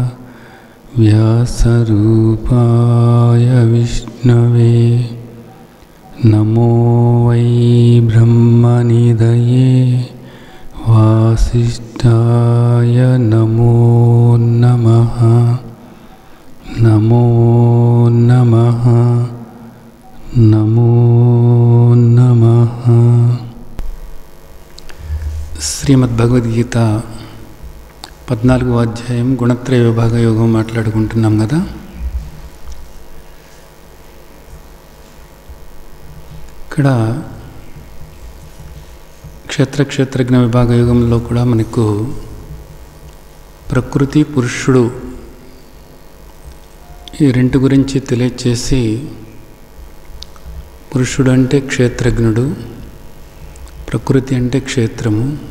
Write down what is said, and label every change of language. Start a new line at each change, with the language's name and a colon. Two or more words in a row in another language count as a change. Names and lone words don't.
Sanskrit: व्यासरूपाय विष्णवे नमो वै ब्रह्मनिधये वासिष्ठाय नमो नमः। नमो नमः नमो नमः।
Telugu: శ్రీమద్భగవద్గీత 14వ అధ్యాయం గుణత్రయ విభాగ యోగం మాట్లాడుకుంటున్నాం కదా. ఇక్కడ క్షేత్రజ్ఞ విభాగ యోగంలో కూడా మనకు ప్రకృతి పురుషుడు ఈ రెండు గురించి తెలియచేసి, పురుషుడు అంటే క్షేత్రజ్ఞుడు, ప్రకృతి అంటే క్షేత్రము.